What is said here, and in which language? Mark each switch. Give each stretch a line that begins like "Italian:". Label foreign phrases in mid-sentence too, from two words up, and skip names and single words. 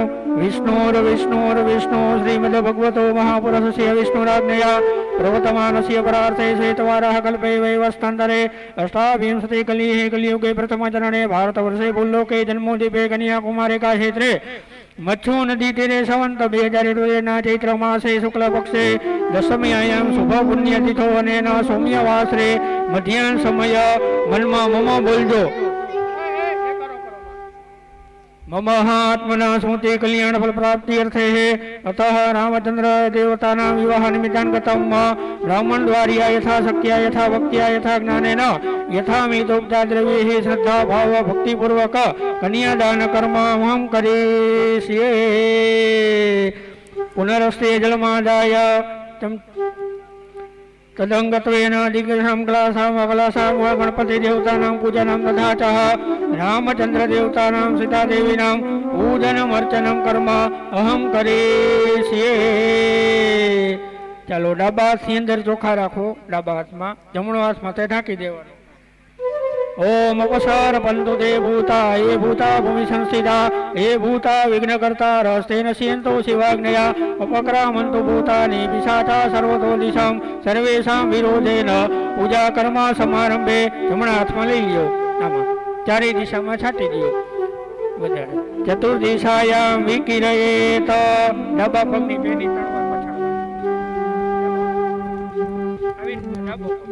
Sanskrit: विष्णुर विष्णुर विष्णु श्रीमद भगवतो महापुरुषस्य विष्णुराज्ञया प्रवर्तमानस्य परार्थे श्वेतवारः कल्पे वैवस्तंतरे अष्टाविंशति कलिः कलियुगे प्रथमचरणे भारतवर्षे भूलोके जन्मोदीपे कन्याकुमारी का क्षेत्रे मच्छु नदी तीरे संवंत 2022 ना चैत्र मासे शुक्ल पक्षे दशम्यायाम शुभ पुण्य तिथो अने सौम्य वासरे मध्याहन समय
Gujarati: મનમાં મમ બોલજો.
Sanskrit: मम आत्मना स्मृति कल्याण फल प्राप्ति अर्थे अतः रामचंद्र देवतानां विवाह निमित्तान् गतं ब्राह्मण द्वार्या यथा शक्त्या यथा भक्त्या यथा ज्ञानेन यथा मितोपचार द्रव्यैः श्रद्धा भाव भक्ति पूर्वक कन्यादान कर्म अहं करिष्ये। पुनरस्ते जलमादाय तदंगत्वेन दिग्गजं कलासां वा गणपति देवतानां पूजनं तथा च रामचंद्र देवतानां सीता देवीनां पूजनम अर्चनम कर्म अहम करिष्ये।
Gujarati: ચાલો ડાબા હાથની અંદર ચોખા રાખો, ડાબા હાથમાં, જમણો હાથ માથે ઢાંકી દેવાનો।
Sanskrit: ओम अपसर पंतु ते भूता ये भूता भूमि संस्थिता ये भूता विघ्नकर्ता रहस्तेन शियन्तो शिवाग्नया उपक्रामन्तु भूतानि पिशाचा सर्वतो दिशां सर्वेषां विरोधेन पूजा कर्म समारंभे।
Gujarati: જમણા હાથમાં લઈ લ્યો, આમાં ચારે દિશામાં છાંટી દો।
Sanskrit: चतुर्दिशायां विकिरयेत।
Gujarati: ડાબા પગની બેની તળવા પછાડ